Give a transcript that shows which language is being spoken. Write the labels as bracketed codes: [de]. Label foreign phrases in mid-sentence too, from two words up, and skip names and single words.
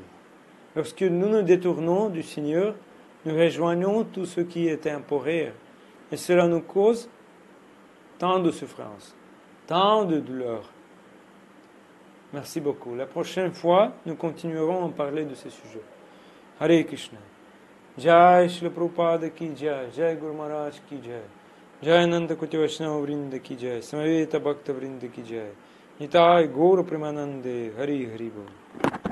[fr] Lorsque nous nous détournons du Seigneur, nous rejoignons tout ce qui est temporaire. Et cela nous cause tant de souffrance, tant de douleur. Merci beaucoup. La prochaine fois, nous continuerons à parler de ces sujets. [sa] हरे कृष्ण. [hi] जय श्री प्रभुपाद की जय. जय गुरु महाराज की जय. जय नन्द कुटी वैष्णव वृन्द की जय। समवेत भक्त वृन्द की जय. [bn] নিতাই গৌর প্রেমানন্দে. হরি হরি বোল.